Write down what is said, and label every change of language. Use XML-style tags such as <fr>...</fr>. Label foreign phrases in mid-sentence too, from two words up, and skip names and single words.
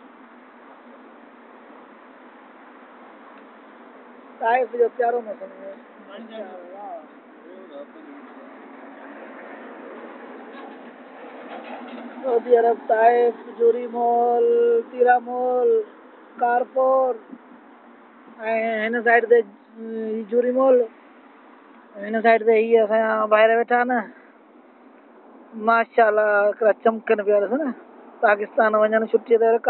<sd>ताइफ जो प्यारो मौसम आहे सऊदी अरब ताइफ जोरी मॉल तीरा मॉल कारपोर ऐं हिन साइड ते जोरी मॉल हिन साइड ते हीअ असांजा ॿाहिरि वेठा आहिनि माशाल्लाह हिकिड़ा चमकनि पिया ॾिस न पाकिस्तान वञनि छुट्टीअ ते</sd>